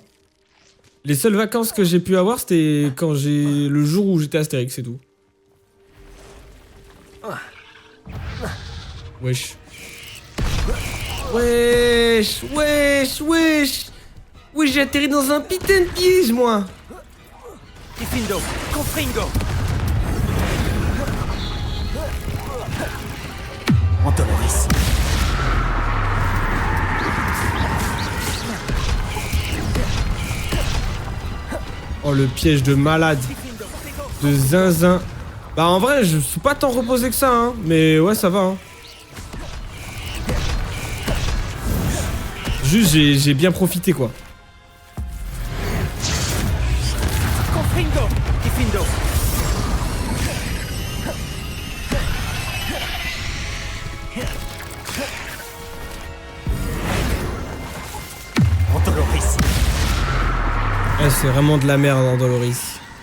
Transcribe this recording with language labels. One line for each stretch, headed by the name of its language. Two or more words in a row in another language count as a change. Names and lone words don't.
French: Les seules vacances que j'ai pu avoir, c'était quand le jour où j'étais Astérix, c'est tout. Wesh. Wesh, wesh, wesh. Oui, j'ai atterri dans un putain de piège, moi. Diffindo, Confringo. Antoloris. Oh, le piège de malade. De zinzin. Bah, en vrai, je suis pas tant reposé que ça, hein. Mais ouais, ça va, hein. Juste, j'ai bien profité, quoi. Confringo, Diffindo. Antoloris. Ouais, c'est vraiment de la merde, hein, Doloris.